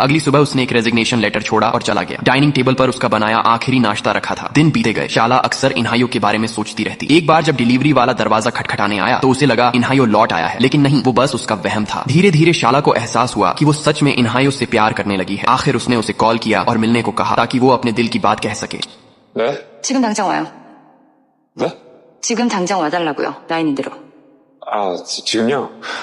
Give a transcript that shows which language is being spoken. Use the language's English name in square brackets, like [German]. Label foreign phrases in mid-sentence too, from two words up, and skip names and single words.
[Hindi] अगली सुबह उसने एक [English] resignation letter [Hindi] छोड़ा और चला गया। [English] dining table [Hindi] पर उसका बनाया आखिरी नाश्ता रखा था। दिन बीते गए। शाला अक्सर इन्हायो के बारे में सोचती रहती। एक बार जब डिलीवरी वाला दरवाजा खटखटाने आया तो उसे लगा इन्हायो लौट आया है, लेकिन नहीं, वो बस उसका वहम था। धीरे धीरे शाला को एहसास हुआ कि वो सच में इन्हायो से प्यार करने लगी है। आखिर उसने उसे कॉल किया और मिलने को कहा ताकि वो अपने दिल की बात कह सके। [Korean] 네? 지금 당장 와요. 네? 지금 당장 와달라고요. 라인이 들어. 지금요?